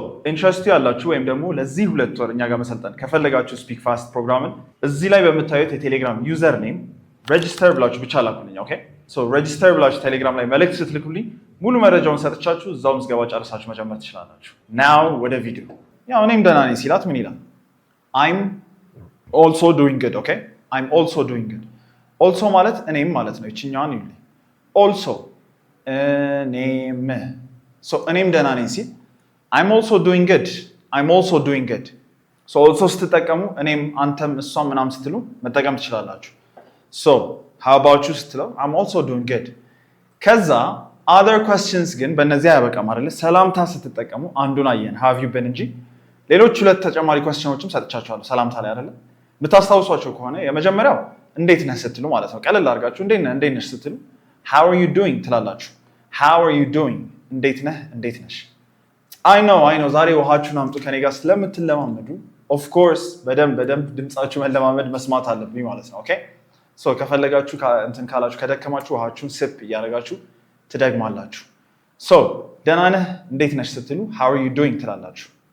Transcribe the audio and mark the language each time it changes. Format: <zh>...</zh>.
<am>ኢንትረስቱ ያላችሁ ወይም ደግሞ ለዚህ 2 ወር እኛ ጋር መሰልጠን ከፈለጋችሁ ስፒክ ፋስት ፕሮግራምን እዚህ ላይ በምታዩት የቴሌግራም ዩዘር ኔም ሬጂስተር ብላችሁ ብቻ ላኩልኝ። ኦኬ ሬጂስተር ብላችሁ ቴሌግራም ላይ መልእክት ስትልኩልኝ ሙሉ መረጃውን ሰጥቻችሁ እዛው ምዝገባ ጨርሳችሁ መጀመር ትችላላችሁ። ናው ወደ ቪዲዮ። ያው እኔም ደህና ነኝ ሲላት ምን ይላል? I'm also doing good። ኦኬ I'm also doing good። also ማለት እኔም ማለት ነው። እቺኛዋን ይሉኝ also እኔም እኔም ደህና ነኝ ሲል</am> <en>I'm also doing good. I'm also doing good.</en> <am>So also ስትጠቀሙ እኔም አንተም እሷም ምናምን ስትሉ መጠቀም ትችላላችሁ። So how about you ስትለው I'm also doing good. ከዛ other questions ግን በእነዚህ አያበቃም አይደለ? ሰላምታ ስትጠቀሙ አንዱን አየን have you been እንጂ ሌሎች ሁለት ተጨማሪ questionዎችም ሰጥቻችኋለሁ ሰላምታ ላይ አይደለ? የምታስታውሷቸው ከሆነ የመጀመሪያው እንዴት ነህ ስትሉ ማለት ነው። ቀለል አድርጋችሁ እንዴት ነሽ ስትሉ how are you doing ትላላችሁ። how are you doing እንዴት ነህ እንዴት ነሽ። I know ዛሬ ውሃችሁን አምጡ ከኔ ጋር ስለምትለማመዱ of course በደንብ ድምጻችሁ መለማመድ መስማት አለብኝ ማለት ነው። ኦኬ ሶ ከፈለጋችሁ እንትን ካላችሁ ከደከማችሁ ውሃችሁን ስፕ እያደረጋችሁ ትደግማላችሁ። ሶ ደህና ነህ እንዴት ነሽ ስትሉ how are you doing ትላላችሁ።</am>